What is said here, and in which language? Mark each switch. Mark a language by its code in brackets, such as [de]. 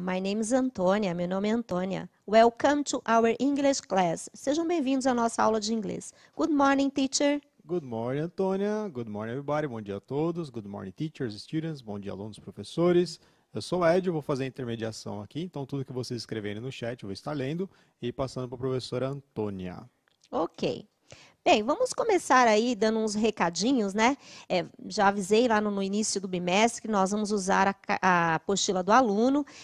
[en] My name is Antônia, [pt] meu nome é Antônia. [en] Welcome to our English class. [pt] Sejam bem-vindos à nossa aula de inglês. [en] Good morning, teacher. Good morning, Antônia. Good morning, everybody. [pt] Bom dia a todos. [en] Good morning, teachers, students. [pt] Bom dia, alunos, professores. Eu sou o Ed, eu vou fazer a intermediação aqui. Então, tudo que vocês escreverem no chat, eu vou estar lendo e passando para a professora Antônia. Ok. Bem, vamos começar aí dando uns recadinhos, né? Já avisei lá no início do bimestre que nós vamos usar a apostila do aluno.